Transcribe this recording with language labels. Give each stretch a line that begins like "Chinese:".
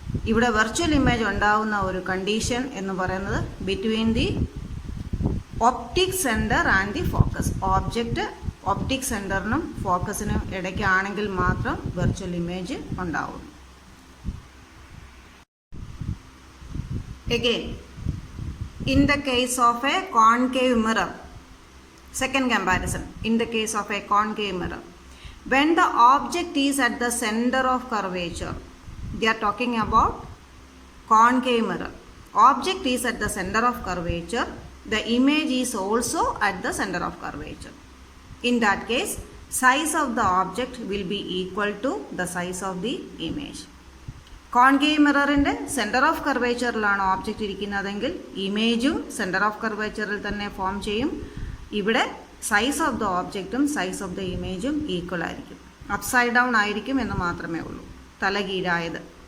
Malayalam: ഇവിടെ virtual image ഉണ്ടാവുന്ന ഒരു കണ്ടീഷൻ എന്ന് പറയുന്നത്
English: Between the optic centre and the focus.
Malayalam: Object optic സെന്ററിനും ഫോക്കസിനും ഇടയ്ക്കാണെങ്കിൽ മാത്രം വെർച്വൽ ഇമേജ് ഉണ്ടാവും.
English: Again, in the case of a concave mirror, second comparison, in the case of a concave mirror, when the object is at the center of curvature, they are talking about concave mirror. Object is at the center of curvature, the image is also at the center of curvature. In that case, size of the object will be equal to the size of the image.
Malayalam: Concave മിററിൻ്റെ centre of കർവേച്ചറിലാണ് object ഇരിക്കുന്നതെങ്കിൽ ഇമേജും centre of കർവേച്ചറിൽ തന്നെ form ചെയ്യും. ഇവിടെ size of the ഓബ്ജക്റ്റും size of the ഇമേജും equal ആയിരിക്കും. Upside down ആയിരിക്കും എന്ന് മാത്രമേ ഉള്ളൂ, തലകീഴായത്.